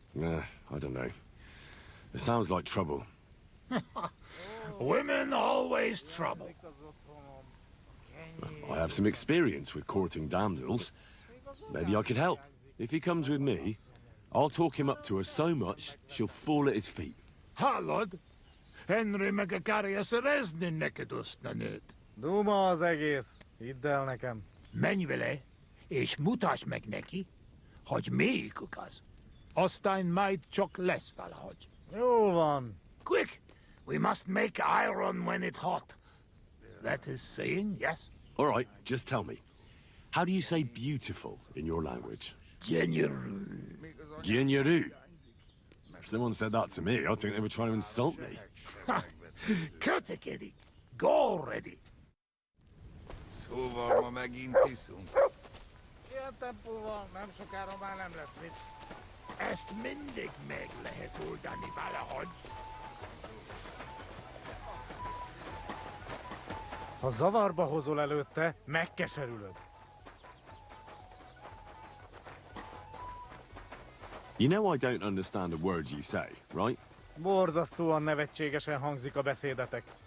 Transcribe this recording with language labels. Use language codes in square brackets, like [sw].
[en] I don't know. It sounds like trouble. Women always trouble. I have some experience with courting damsels. Maybe I could help. If he comes with me, I'll talk him up to her so much, she'll fall at his feet. [hu] Hallod? Henry meg akarja szerezni neked azt a nőt. Duma az egész. Hidd el nekem. Menj vele, és mutasd meg neki, hogy melyikük az. Aztán majd csak lesz valahogy. Jó van. [en] Quick! We must make iron when it's hot. That is saying, yes? All right, just tell me. How do you say beautiful in your language? [hu] Gyönyörű. Gyönyörű. [en] If someone said that to me, I'd think they were trying to insult me. [hu] Kötekedik. [en] Go already. [hu] Szóval ma megint iszunk. Ilyen tempóval nem sokára már nem lesz mit. Ezt mindig meg lehet oldani valahogy. Ha zavarba hozol előtte, megkeserülöd. [en] You know I don't understand the words you say, right? [hu] Borzasztóan nevetségesen hangzik a beszédetek.